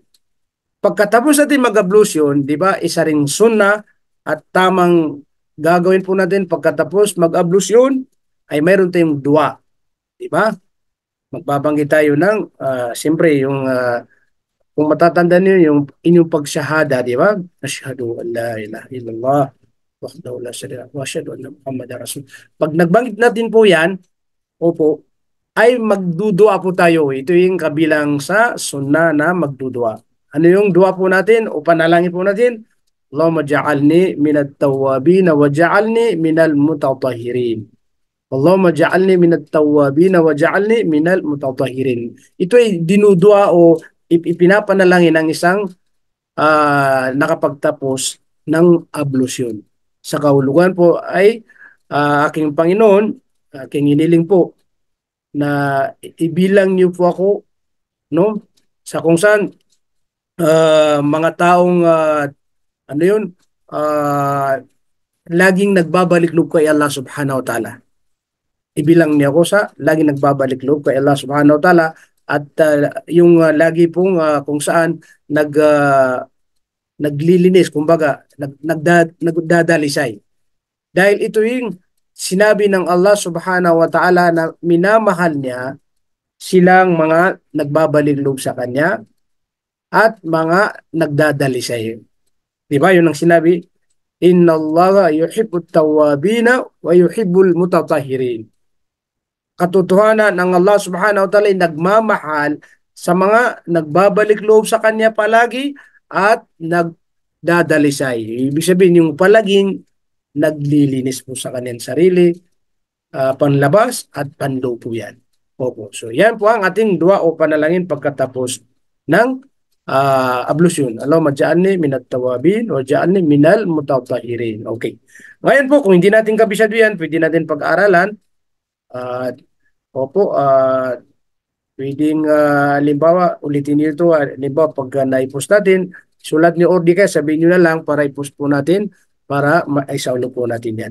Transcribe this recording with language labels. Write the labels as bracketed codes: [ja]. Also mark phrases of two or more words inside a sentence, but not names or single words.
[tl] Pagkatapos natin mag-ablution, di ba, isa ring sunna at tamang gagawin po natin pagkatapos mag-ablution ay mayroon tayong dua. Di ba? Magbabanggit tayo ng, siyempre, kung matatanda niyo yung inyong pagsyahada, di ba? [ar] أشهد أن لا إله إلا الله وحده لا شريك له وأشهد أن محمدا رسول. [tl] Pag nagbanggit natin po yan, opo, ay magdudua po tayo. Ito yung kabilang sa sunna na magdudua. Ano yung dua po natin o panalangin po natin? [ar] اللهم اجعلني من التوابين واجعلني من المتطهرين. اللهم اجعلني من التوابين واجعلني من المتطهرين. [tl] Ito ay dinudua o ipinapanalangin ng isang nakapagtapos ng ablusyon. Sa kahulugan po ay aking Panginoon, aking iniling po na ibilang niyo po ako, no, sa kung saan mga taong ano yun, uh, laging nagbabalik loob kay Allah [ar] سبحانه وتعالى. [tl] Ibilang niya ako sa laging nagbabalik loob kay Allah [ar] سبحانه وتعالى [tl] at yung lagi pong kung saan naglilinis, kumbaga nagdadalisay. Dahil ito yung sinabi ng Allah [ar] سبحانه وتعالى [tl] na minamahal niya silang mga nagbabalik loob sa kanya at mga nagdadalisay. Di ba? Yun ang sinabi, [ar] إن الله يحب التوابين ويحب المتطهرين. [tl] Katotohanan ng Allah [ar] سبحانه وتعالى [tl] ay nagmamahal sa mga nagbabalik loob sa kanya palagi at nagdadalisay. Ibig sabihin yung palaging naglilinis po sa kanyang sarili, panlabas at panloob po yan. Opo. So yan po ang ating dua o panalangin pagkatapos ng ablusyon. [ar] اللهم اجعلني من التوابين و اجعلني من المتطهرين. [tl] Okay. Ngayon po, kung hindi natin kabisado yan, pwede natin pag-aralan. Opo, pwedeng halimbawa, ulitin niyo ito. Halimbawa, pag na-post natin, sulat niyo or di kaya, sabihin niyo na lang para i-post po natin para maisaulo po natin yan.